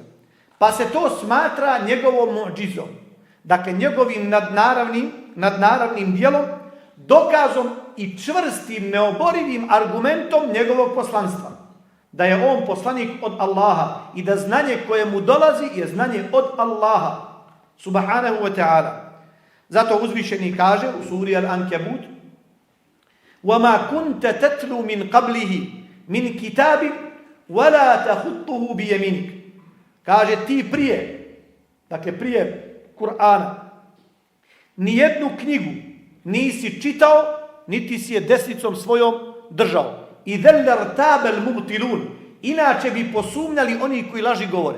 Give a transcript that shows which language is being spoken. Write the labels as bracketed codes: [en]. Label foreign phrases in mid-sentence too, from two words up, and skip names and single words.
[bs] Pa se to smatra njegovom mu'džizom. Dakle, njegovim nadnaravnim djelom, dokazom i čvrstim, neoborivim argumentom njegovog poslanstva. Da je on poslanik od Allaha i da znanje koje mu dolazi je znanje od Allaha, [ar] سبحانه وتعالى. [bs] Zato uzvišeni kaže u suri Al-Ankabut: [ar] وَمَا كُنْتَ تَتْلُو مِنْ قَبْلِهِ مِنْ كِتَابٍ وَلَا تَخُطُّهُ بِيَمِنِكَ. [bs] Kaže ti prije Kur'ana, nijednu knjigu nisi čitao, niti si je desnicom svojom držao. [ar] إذا لارتاب المبطلون. [bs] Inače bi posumnjali oni koji laži govore.